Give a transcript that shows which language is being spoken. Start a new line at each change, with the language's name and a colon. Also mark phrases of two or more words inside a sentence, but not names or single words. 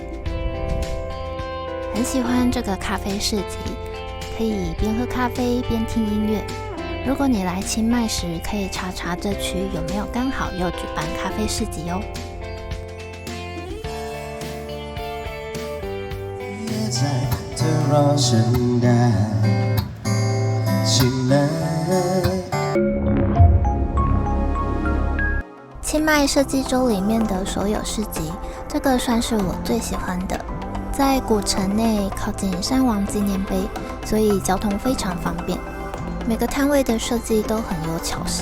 Chinese: 很喜欢这个咖啡市集，可以边喝咖啡边听音乐。如果你来清迈时，可以查查这区有没有刚好又举办咖啡市集哦。在
Thai: เธอรอฉันได้ใช่ไหม
Chinese: 清迈设计周里面的所有市集，这个算是我最喜欢的。在古城内，靠近山王纪念碑，所以交通非常方便。每个摊位的设计都很有巧思。